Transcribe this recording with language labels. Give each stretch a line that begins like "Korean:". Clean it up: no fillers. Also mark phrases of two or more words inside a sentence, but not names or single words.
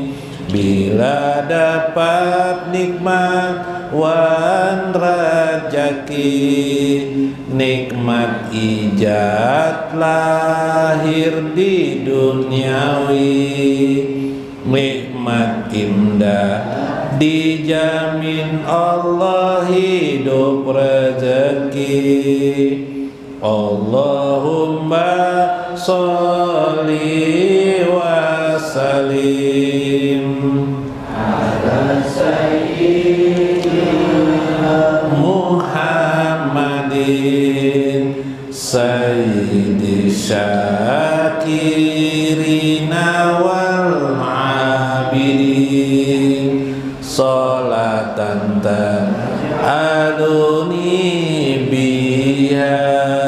Banjar: bila dapat nikmat wan rajaki, nikmat ijat lahir di duniawi, nikmat imdad dijamin Allah hidup rezeki.
Arabic: اللهم صل وسلم على سيدنا محمد سيد الشاكرين والعابدين، صلاة تجعلني بها